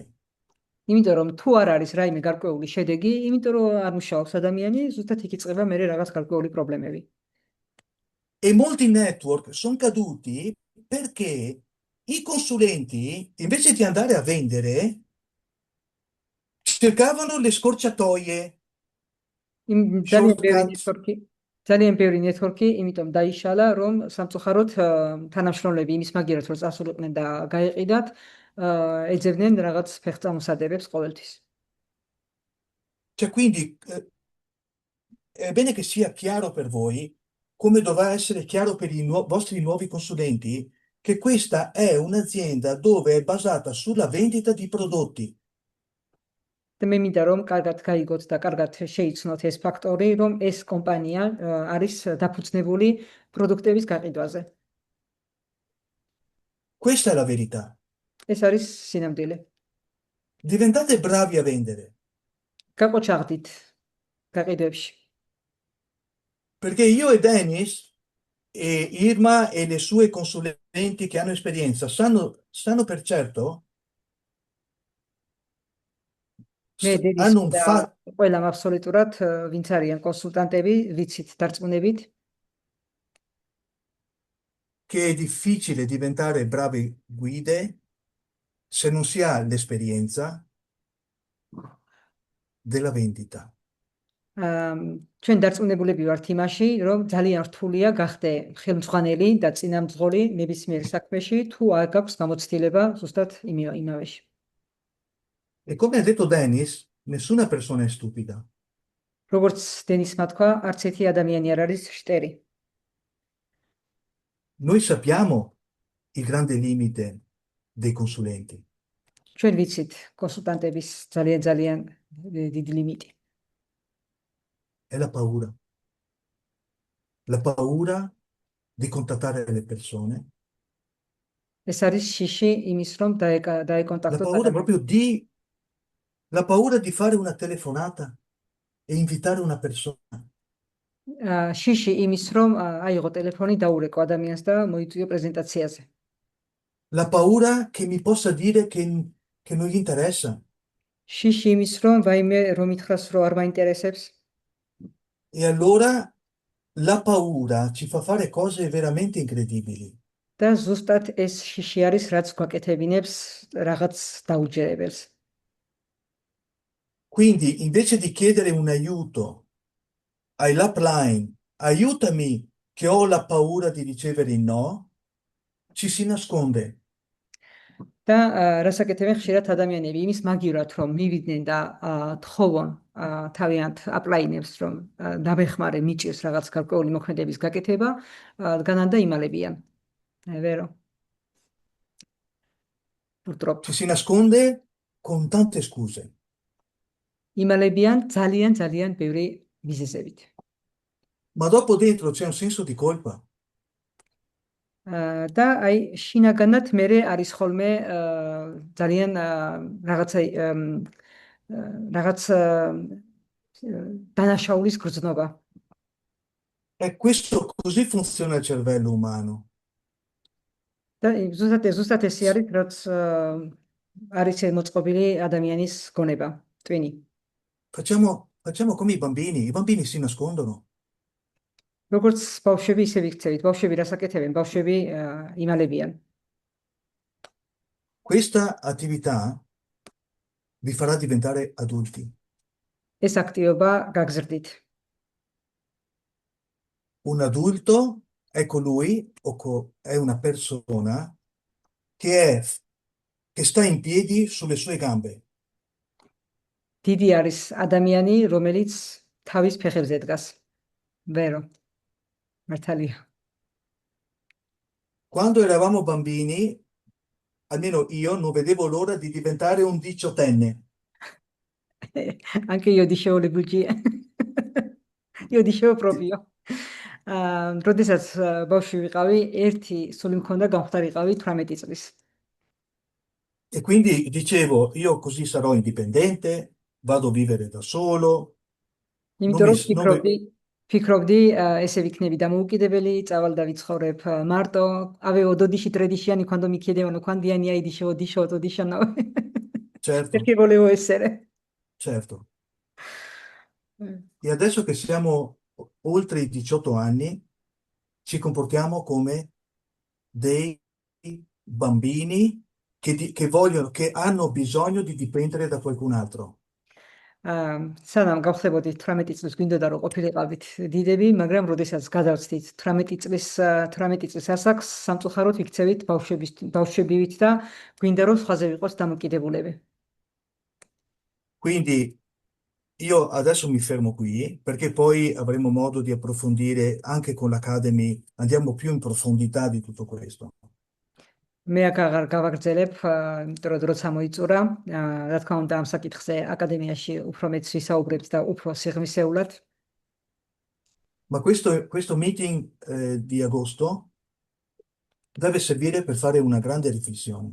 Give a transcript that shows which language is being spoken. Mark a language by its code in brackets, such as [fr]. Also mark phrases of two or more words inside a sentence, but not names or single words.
[ka] იმიტომ რომ თუ არ არის რაიმე გარკვეული შედეგი, იმიტომ რომ არ მუშაობს ადამიანი, ზუსტად იქ იწყება მერე რაღაც გარკვეული პრობლემები. [it] E molti network sono caduti perché i consulenti, invece di andare a vendere, cercavano le scorciatoie, shortcut. [ka] ძალიან ბევრი ნეტვორკი, იმიტომ დაიშალა, რომ სამწუხაროდ თანამშრომლები იმის მაგივრად რომ წასულიყვნენ და გაეყიდათ, ეძებდნენ რაღაც ფეხწამოსადებებს ყოველთვის. [it] Cioè, quindi è bene che sia chiaro per voi, come dovrà essere chiaro per i vostri nuovi consulenti, che questa è un'azienda dove è basata sulla vendita di prodotti. [ka] და მე მინდა რომ კარგად გაიგოთ და კარგად შეიცნოთ ეს ფაქტორი, რომ ეს კომპანია არის დაფუძნებული პროდუქტების გაყიდვაზე. [it] Questa è la verità. [ka] ეს არის სინამდვილე. [it] Diventate bravi a vendere. [ka] გაყოჩაღდით გაყიდვებში. [it] Perché io e Dennis e Irma e le sue consulenti che hanno esperienza sanno per certo hanno un fatto. [ka] ყველამ აბსოლუტურად ვინც არიან კონსულტანტები, ვიცით დარწმუნებით, [it] che è difficile diventare bravi guide se non si ha l'esperienza della vendita. [ka] ჩვენ დარწმუნებულები ვართ იმაში, რომ ძალიან რთულია გახდე ხელმძღვანელი და წინამძღოლი ნებისმიერ საქმეში, თუ არ გაქვს გამოცდილება ზუსტად იმავეში. [it] E come ha detto Dennis, nessuna persona è stupida. [ka] როგორც დენისმა თქვა, არც ერთი ადამიანი არ არის შტერი. [it] Noi sappiamo il grande limite dei consulenti. ჩვენ ვიცით კონსულტანტების ძალიან დიდი ლიმიტი. È la paura. La paura di contattare le persone. [ka] ეს არის შიში იმის, რომ დაეკონტაქტოთ ადამიანს. [it] La paura di fare una telefonata e invitare una persona. [ka] შიში იმის, რომ აიღო ტელეფონი, დაურეკო ადამიანს და მოიწვიო პრეზენტაციაზე. [it] La paura che mi possa dire che non gli interessa. [ka] შიში იმის, რომ ვაიმე რომ ითხრას, რომ არ მაინტერესებს. [it] E allora la paura ci fa fare cose veramente incredibili. [ka] და ზუსტად ეს შიში არის, რაც გვაკეთებინებს რაღაც დაუჯერებელს. [it] Quindi invece di chiedere un aiuto all'upline, aiutami che ho la paura di ricevere il no, ci si nasconde. [ka] და რას აკეთებენ ხშირად ადამიანები იმის მაგივრად რომ მივიდნენ და თხოვონ თავიანთ აპლაინებს რომ დაბეხმარე მიჭირს რაღაც გარკვეული მოქმედების გაკეთება, განან და იმალებიან. [it] Vero? Purtroppo. Ci si nasconde con tante scuse. იმალებიან ძალიან ბევრი მიზეზებით. Ma dopo dentro c'è un senso di colpa. [ka] და აი შინაგანად მერე არის ხოლმე ძალიან რაღაც დანაშაულის გრძნობა. [it] E questo così funziona il cervello umano. [ka] და ზუსტად ეს არის, რაც არის მოწყობილი ადამიანის გონება, ტვინი. [it] Facciamo come i bambini si nascondono. [ka] როგორც ბავშვები ისე ვიქცევით, ბავშვები რას აკეთებენ? ბავშვები იმალებიან. [it] Questa attività vi farà diventare adulti. [ka] ეს აქტივობა გაგზრდით. [it] Un adulto è colui è una persona che sta in piedi sulle sue gambe. [ka] დიდი არის ადამიანი, რომელიც თავის ფეხებზე დგას. [it] Vero. მართალია. quando eravamo bambini, almeno io non vedevo l'ora di diventare un diciottenne. Anche io dicevo le bugie. Io dicevo proprio. [ka] როდესაც ბავშვი ვიყავი, ერთი სული მქონდა გამხდარიყავი 18 წლის. [it] E quindi dicevo, io così sarò indipendente, vado a vivere da solo, non [ka] იმიტომ [it] mi, [ka] რომ [it] non mi- [ka] ფიქრობდი, ესე ვიქნები დამოუკიდებელი, წავალ და ვიცხოვრებ მარტო, [it] avevo 12 13 anni quando mi chiedevano quanti anni hai, dicevo 18, 19. certo, Perché volevo essere. certo. Eh. E adesso che siamo oltre i 18 anni, ci comportiamo come dei bambini che vogliono, che hanno bisogno di dipendere da qualcun altro. [ka] სანამ გავხდებოდით 18 წლის გვინდოდა რომ ყოფილიყავით დიდები, მაგრამ როდესაც გადავწდით 18 წლის ასაკს, სამწუხაროდ იქცევით ბავშვებივით და გვინდა რომ სხვაზე ვიყოს დამოკიდებულები. [it] Quindi io adesso mi fermo qui perché poi avremo modo di approfondire anche con l'Academy, andiamo più in profondità di tutto questo. [ka] მე აქ აღარ გავაგრძელებ, იმიტომ რომ დროც ამოიწურა. რა თქმა უნდა, ამ საკითხზე აკადემიაში უფრო მეც ვისაუბრებთ და უფრო სიღრმისეულად. [it] Ma questo meeting di agosto deve servire per fare una grande riflessione.